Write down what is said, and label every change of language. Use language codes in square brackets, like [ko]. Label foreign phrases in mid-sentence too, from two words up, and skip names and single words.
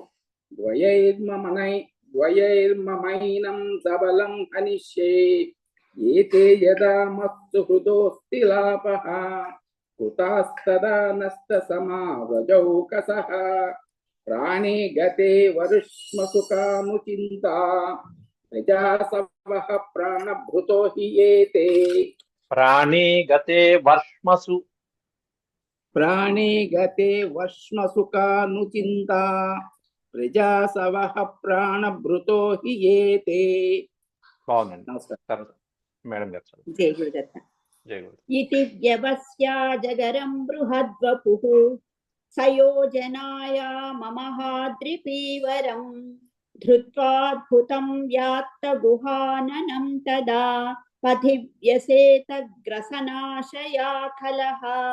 [sa] द्वयैर्ममैनं सबलं हनिष्ये एते यदा मत्सु हृदोऽस्ति लाभः कुतास्तदा नष्टसमाव्रजौकसः प्राणे गते वरुष्मसुकानुचिन्ता प्रजासवः प्राणभृतो हि एते प्राणे गते वर्ष्मसु प्राणे गते वर्ष्मसुकानुचिन्ता प्रजासवः प्राणभृतो हि एते [te] బాగుందండి. नमस्कार మేడం గారు చదువు. జై గురుదత్త. జై గురు. [sa] इति व्यवस्याजगरं बृहद्वपुः सयोजनाया ममहाद्रिपीवरं धृत्वाद्भुतं व्यात्तगुहाननं तदा पथिव्यसेतग्रसनाशया खलः